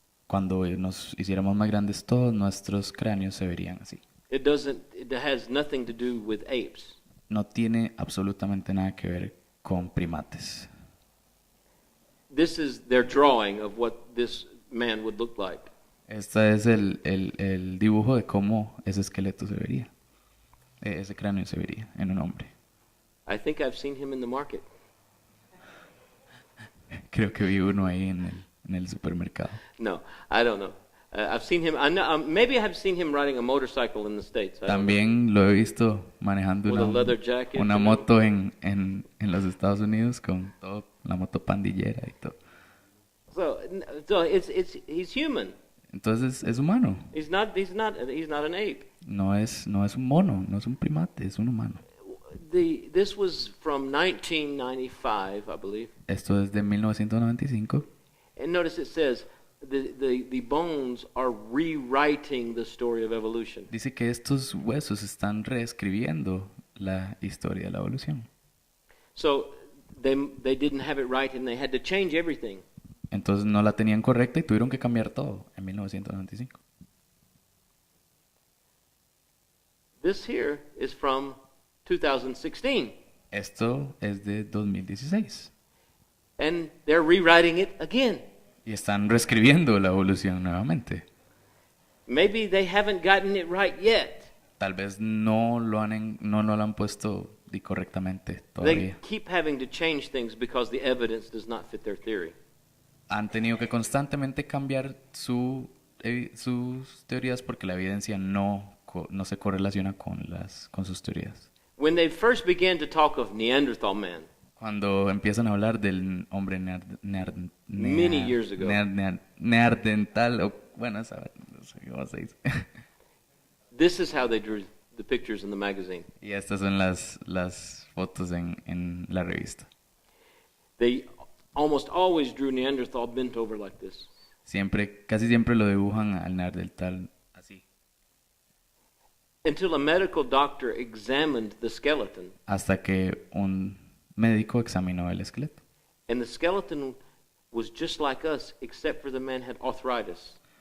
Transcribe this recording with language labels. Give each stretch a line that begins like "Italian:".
Spanish: cuando nos hiciéramos más grandes, todos nuestros cráneos se verían así.
English: It has nothing to do with apes.
Spanish: No tiene absolutamente nada que ver con primates.
English: This is their drawing of what this man would look like.
Spanish: Este es el dibujo de cómo ese esqueleto se vería, ese cráneo se vería en un hombre.
English: I think I've seen him in the market.
Spanish: Creo que vi uno ahí en el supermercado.
English: No, I don't know. I've seen him. Maybe I've seen him riding a motorcycle in the States. I don't know.
Spanish: También lo he visto manejando
English: With a leather jacket,
Spanish: una
English: you know.
Spanish: moto en los Estados Unidos con todo, la moto pandillera y todo.
English: So he's human.
Spanish: Entonces es humano.
English: He's not an ape.
Spanish: No es un mono, no es un primate, es un humano.
English: This was from 1995, I believe.
Spanish: Esto es de 1995.
English: And notice it says the bones are rewriting the story of evolution.
Spanish: Dice que estos huesos están reescribiendo la historia de la evolución.
English: So they didn't have it right and they had to change everything.
Spanish: Entonces no la tenían correcta y tuvieron que cambiar todo en 1995.
English: This here is from 2016.
Spanish: Esto es de 2016.
English: And they're rewriting it again.
Spanish: Y están reescribiendo la evolución nuevamente.
English: Maybe they haven't gotten it right yet.
Spanish: Tal vez no lo han puesto correctamente
English: They
Spanish: todavía.
English: keep having to change things because the evidence does not fit their theory.
Spanish: Han tenido que constantemente cambiar sus teorías porque la evidencia no se correlaciona con sus teorías.
English: When they first began to talk of Neanderthal man,
Spanish: Cuando empiezan a hablar del hombre
English: Many years ago.
Spanish: neandertal, o bueno, no sé cómo se dice.
English: this is how they drew the pictures in the magazine.
Spanish: Y estas son las fotos en la revista.
English: They almost always drew Neanderthal bent over like this.
Spanish: Casi siempre lo dibujan al neandertal así.
English: Until a medical doctor examined the skeleton,
Spanish: Hasta que un médico examinó el esqueleto.
English: and the skeleton was just like us, except for the man had arthritis.